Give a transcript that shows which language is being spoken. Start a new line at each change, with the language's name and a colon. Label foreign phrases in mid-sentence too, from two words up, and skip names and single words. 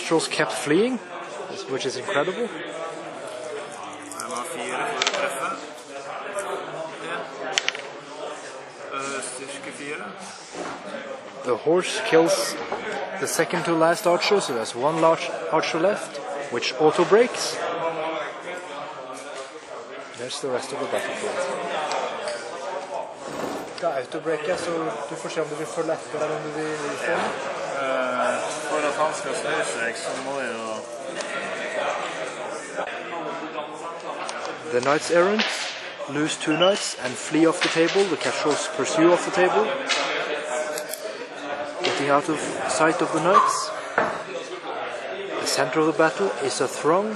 English: The kestrels kept fleeing, which is incredible. The horse kills the second to last archer, so there's one large archer left, which auto breaks. There's the rest of the battlefield.
Norwegian: Skal autobreake, så du får se om du vil følge etter eller om du vil få. For at han skal snu seg, så må jeg jo...
English: The Knights Errant lose 2 knights and flee off the table. The kestrels pursue off the table, getting out of sight of the knights. The center of the battle is a throng.